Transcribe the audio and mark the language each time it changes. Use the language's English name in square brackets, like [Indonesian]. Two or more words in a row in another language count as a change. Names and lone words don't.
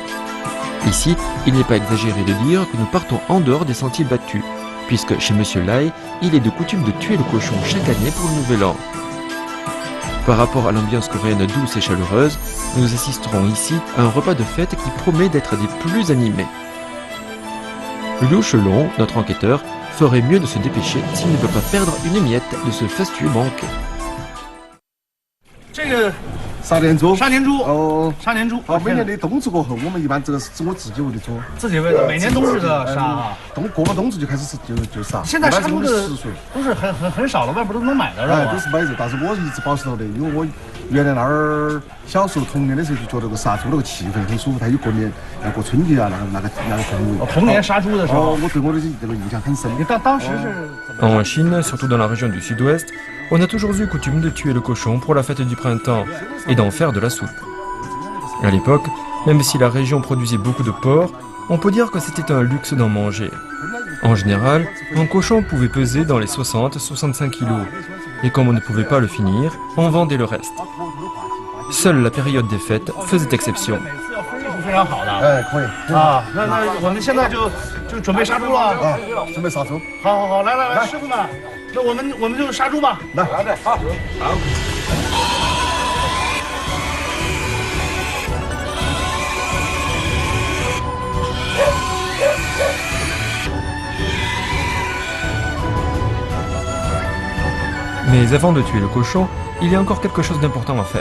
[French] Ici, il n'est pas exagéré de dire que nous partons en dehors des sentiers battus, puisque chez Monsieur Lai, il est de coutume de tuer le cochon chaque année pour le Nouvel An. Par rapport à l'ambiance coréenne douce et chaleureuse, nous assisterons ici à un repas de fête qui promet d'être des plus animés. Liu Shelong, notre enquêteur, ferait mieux de se dépêcher s'il ne peut pas perdre une miette de ce fastueux banquet. [Chinese] 杀年猪，杀年猪哦，杀年猪。每年的冬至过后，我们一般这个是我自己会的做，自己会的，每年冬至都要杀啊。过了冬至就开始就杀。现在杀猪的都是很少了，外边都能买到肉。都是买肉，但是我一直保持到的，因为我原来那儿小时候童年的时候就觉得这个杀猪那个气氛很舒服，它有过年要过春节啊那个氛围。童年杀猪的时候，我对我的这个印象很深。当时是。 [French] En Chine, surtout dans la région du sud-ouest, on a toujours eu coutume de tuer le cochon pour la fête du printemps et d'en faire de la soupe. À l'époque, même si la région produisait beaucoup de porc, on peut dire que c'était un luxe d'en manger. En général, un cochon pouvait peser dans les 60-65 kilos, et comme on ne pouvait pas le finir, on vendait le reste. Seule la période des fêtes faisait exception. [Chinese] 非常好的，可以啊，那我们现在就准备杀猪了啊，准备杀猪。好，来，师傅们，那我们就杀猪吧，来，好。 [French] Mais avant de tuer le cochon, il y a encore quelque chose d'important à faire.